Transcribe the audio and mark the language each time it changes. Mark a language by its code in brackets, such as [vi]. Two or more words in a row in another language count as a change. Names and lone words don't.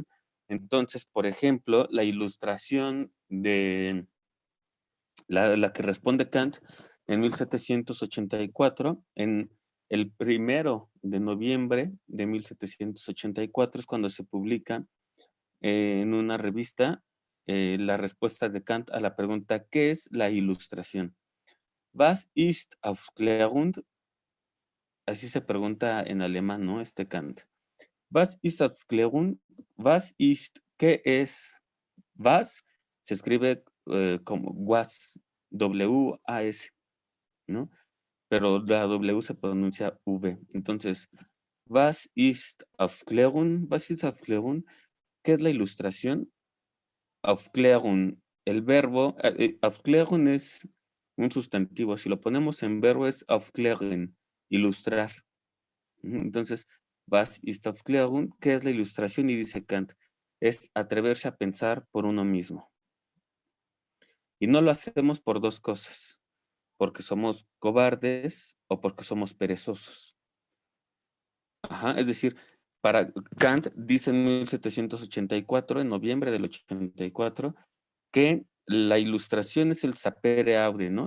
[es] Entonces, por ejemplo, la ilustración de la que responde Kant en 1784, en el 1 de noviembre de 1784 es cuando se publica en una revista la respuesta de Kant a la pregunta ¿qué es la ilustración? [de] Was ist Aufklärung? [es] así se pregunta en alemán, ¿no? [de] Kant. Was ist Aufklärung? [es] ¿Qué es? Was se escribe como was, W-A-S, ¿no? Pero la W se pronuncia V. Entonces, [de] was ist Aufklärung? Was ist Aufklärung? [es] ¿Qué es la ilustración? Aufklärung, el verbo, Aufklärung es un sustantivo. Si lo ponemos en verbo es aufklären, ilustrar. Entonces, [de] was ist Aufklärung? [es] ¿Qué es la ilustración? Y dice Kant, es atreverse a pensar por uno mismo. Y no lo hacemos por dos cosas, porque somos cobardes o porque somos perezosos. Ajá, es decir, para Kant dice en 1784, en noviembre del 84, que la ilustración es el [la] sapere aude, [es] ¿no?